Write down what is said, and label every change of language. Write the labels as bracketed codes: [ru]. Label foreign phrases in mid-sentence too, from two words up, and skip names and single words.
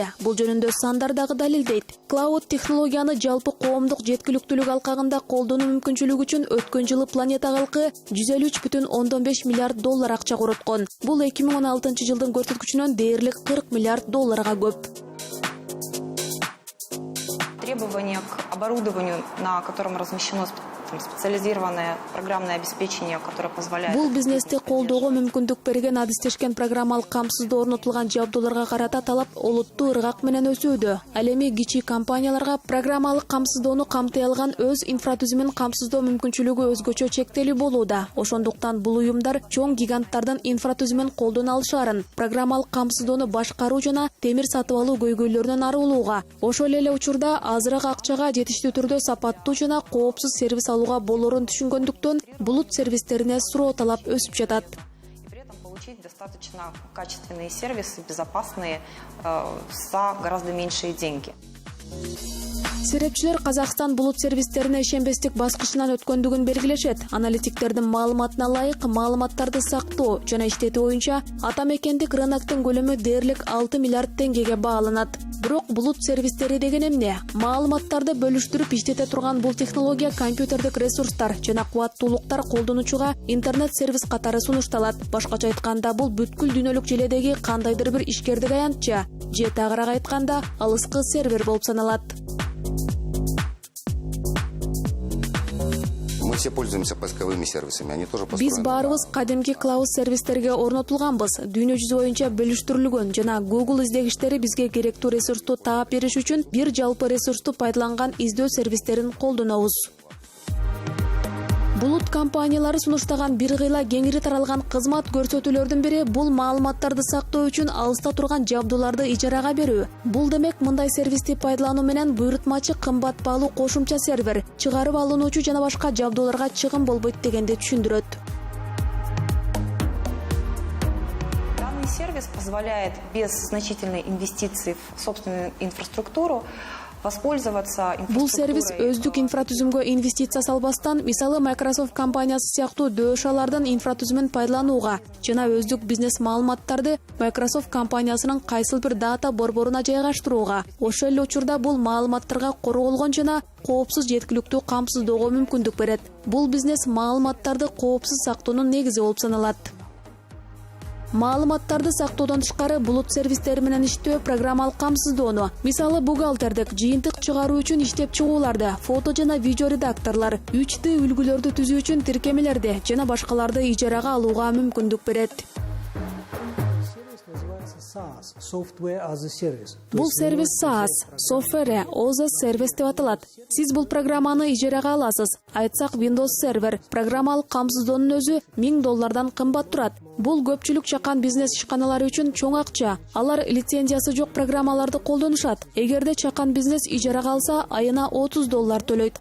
[ky] Бул жөнүндө сандар дагы далилдейт. Клауд технологияны жалпы коомдук жеткиликтүүлүк алкагында колдонуу мүмкүнчүлүгү үчүн өткөн жылы планета калкы 153,5 миллиард доллар акча короткон. Бул 2016 жылдын көрсөткүчүнөн дээрлик 40 миллиард долларга көп. [ru] Требования к оборудованию, на котором размещено специализированное программное обеспечение, которое позволяет... [ky] Бул бизнести колдоого мүмкүндүк берген адистешкен программалык камсыздоо орнотулган жабдууларга карата талап олуттуу ыргак менен өсүүдө. Ал эми кичи компанияларга программалык камсыздоону камтый алган өз инфратүзүмүн камсыздоо мүмкүнчүлүгү өзгөчө чектелүү болууда. Ошондуктан бул уюмдар чоң гиганттардын инфратүзүмүн колдоно алышаарын, программалык камсыздоону башкаруу жана темир сатып алуу көйгөйлөрүнөн арылууга, ошол эле учурда азыраак акчага жетиштүү түрдө сапаттуу жана коопсуз сервис алууга болорун түшүнгөндүктөн булут сервистерине суроо талап өсүп жатат. [ru] При этом получить достаточно качественные сервисы, безопасные, за гораздо меньшие деньги. [ky] Серепчилер Казакстан булут сервистерине ишенбестик баскычынан өткөндүгүн белгилешет. Аналитиктердин маалыматына ылайык маалыматтарды сактоо жана иштетүү боюнча ата мекендик рыноктун көлөмү дээрлик 6 миллиард теңгеге бааланат. Бирок булут сервистери деген эмне? Маалыматтарды бөлүштүрүп иштете турган бул технология компьютердик ресурстар жана кубаттуулуктар колдонуучуга интернет сервис катары сунушталат. Башкача айтканда бул бүткүл дүйнөлүк желедеги кандайдыр бир ишкердик аянтча же тагыраак айтканда алыскы сервер болуп саналат. [ru] Мы все пользуемся поисковыми сервисами, они тоже построены. [ky] Биз баарыбыз кадимки клауд сервистерге орнотулганбыз. Дүйнө жүзү боюнча бөлүштүрүлгөн жана Google издегиштери бизге керектүү ресурсту таап бериш үчүн бир жалпы ресурсту пайдаланган издөө сервистерин колдонобуз. Булут компаниялары сунуштаган бир кыйла кеңири таралган кызмат көрсөтүүлөрдүн бири бул маалыматтарды сактоо үчүн алыста турган жабдууларды ижарага берүү. Бул демек мындай сервисти пайдалануу менен буйрутмачы кымбат баалуу кошумча сервер, чыгарып алынуучу жана башка жабдууларга чыгым болбойт дегенди түшүндүрөт. [ru] Данный сервис позволяет без значительной инвестиции в собственную инфраструктуру воспользоваться инфраструктурой. [ky] Бул сервис өздүк инфратүзүмгө инвестиция салбастан, мисалы Microsoft компаниясы сыяктуу дөшалардын инфратүзүмүн пайдаланууга жана өздүк бизнес маалыматтарды Microsoft компаниясынын кайсыл бир дата борборуна жайгаштырууга, ошол эле учурда бул маалыматтарга корголгон жана коопсуз жеткиликтүү камсыздоого мүмкүндүк берет. Бул бизнес маалыматтарды коопсуз сактоонун негизи болуп саналат. Маалыматтарды сактоодон тышкары булут сервистери менен иштөө программалык камсыздоону, мисалы бухгалтердик, жыйынтык чыгаруу үчүн иштеп чыгууларды, фото жана видео редакторлор, 3D үлгүлөрдү түзүү үчүн тиркемелерди жана башкаларды ижарага алууга мүмкүндүк берет. [en] SaaS, Software as a Service. [ky] Бул сервис SaaS, [en] Software as a Service [ky] деп аталат. Сиз бул программаны ижарага аласыз. Айтсак Windows Server программалык камсыздоонун өзү $1000 кымбат турат. Бул көпчүлүк чакан бизнес ишканалары үчүн чоң акча. Алар лицензиясы жок программаларды колдонушат. Эгерде чакан бизнес ижарага алса, айына $30 төлөйт.